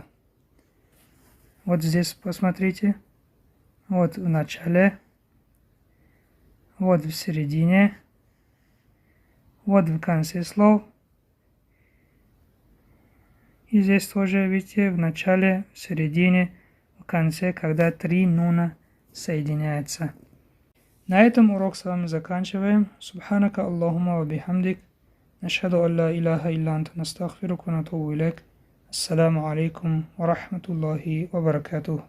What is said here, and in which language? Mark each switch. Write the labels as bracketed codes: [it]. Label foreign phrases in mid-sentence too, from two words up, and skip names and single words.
[ru] Вот здесь посмотрите, вот в начале, вот в середине, вот в конце слов. И здесь тоже, видите, в начале, в середине, в конце, когда 3 нуна соединяются. На этом урок с вами заканчиваем. [ar] سبحانك اللهم وبحمدك نشهد أن لا إله إلا أنت نستغفرك ونتوب إليك. السلام عليكم ورحمة الله وبركاته.